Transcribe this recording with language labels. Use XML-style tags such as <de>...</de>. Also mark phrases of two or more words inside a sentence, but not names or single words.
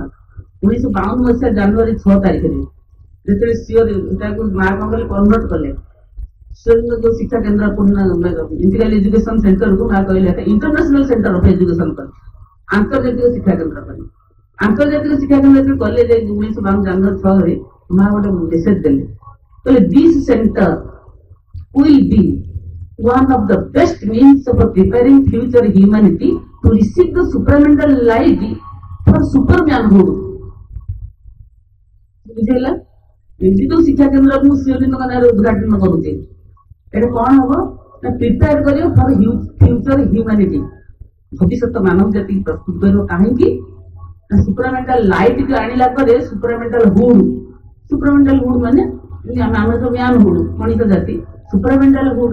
<or>1952 ମସିହା ଜାନୁଆରୀ 6 ତାରିଖରେ ଯେତେବେଳେ ସିଓର ଏଟାକୁ ମା କଣ କଲେ, କନଭର୍ଟ କଲେ ଯୋଉ ଶିକ୍ଷା କେନ୍ଦ୍ର</or> <en>integral education centre-କୁ</en> <or>ମା କହିଲେ</or> <en>international centre of education</en> <or>କରି ଆନ୍ତର୍ଜାତିକ ଶିକ୍ଷା କେନ୍ଦ୍ର କରି। ଆନ୍ତର୍ଜାତିକ ଶିକ୍ଷା କେନ୍ଦ୍ର ଯେତେବେଳେ କଲେ ଯେ 1952 ଜାନୁଆରୀ 6ରେ ମା ଗୋଟେ ମେସେଜ ଦେଲେ, କହିଲେ</or> <en>this centre will be one of the best means of preparing future humanity to receive the supramental light for supermanhood।</en> <or>ବୁଝିଲା, ଏମିତି ଯୋଉ ଶିକ୍ଷା କେନ୍ଦ୍ର ମୁଁ ଶିବଲିଙ୍ଗଙ୍କ ନାଁରେ ଉଦ୍ଘାଟନ କରୁଛି, ଏଟା କଣ ହବ ନା ପ୍ରିପେୟାର କରିବ</or> <en>for future humanity,</en> <or>ଭବିଷ୍ୟତ ମାନବ ଜାତିକୁ ପ୍ରସ୍ତୁତ କରିବ। କାହିଁକି ନା</or> <en>supramental light</en> <or>କୁ ଆଣିଲା ପରେ</or> <en>supramental hood</en> <or>ମାନେ ଆମେ ତ</or> <en>man hood</en> <or>ମଣିଷ ଜାତି,</or> <en>supramental hood.</en>